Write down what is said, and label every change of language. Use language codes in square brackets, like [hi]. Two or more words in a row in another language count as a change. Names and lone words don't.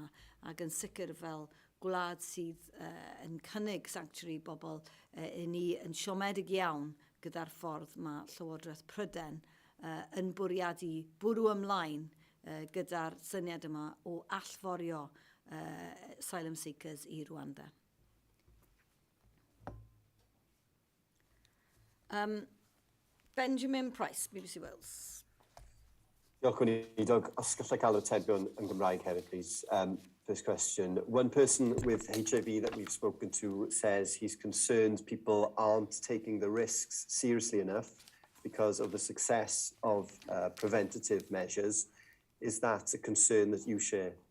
[cy] Ac yn sicr fel gwlad sydd yn cynnig sanctuary bobl, ni yn siomedig iawn gyda'r ffordd mae Llywodraeth Pryden yn bwriadu bwrw ymlaen gyda'r syniad yma o allforio [en] asylum seekers [cy] i Rwanda. Benjamin Price, BBC Wales. Diolch Gweinidog. Os gallai cael atebion yn Gymraeg hefyd, please. [en] First question. One person with HIV that we've spoken to says he's concerned people aren't taking the risks seriously enough because of the success of preventative measures. Is that a concern that you share?